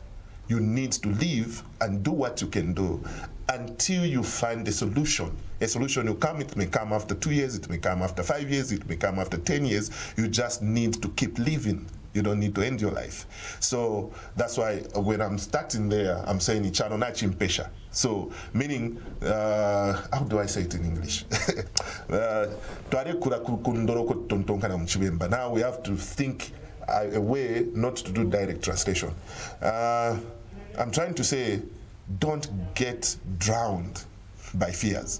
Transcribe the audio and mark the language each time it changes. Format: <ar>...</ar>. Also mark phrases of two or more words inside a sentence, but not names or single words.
<en>You need to live and do what you can do until you find a solution. A solution will come, it may come after 2 years, it may come after 5 years, it may come after 10 years. You just need to keep living. You don't need to end your life. So that's why when I'm starting there, I'm saying</en> <bem>ichano na chimpesha.</bem> <en>So meaning, how do I say it in English? Now we have to think a way not to do direct translation. I'm trying to say, don't get drowned by fears.</en>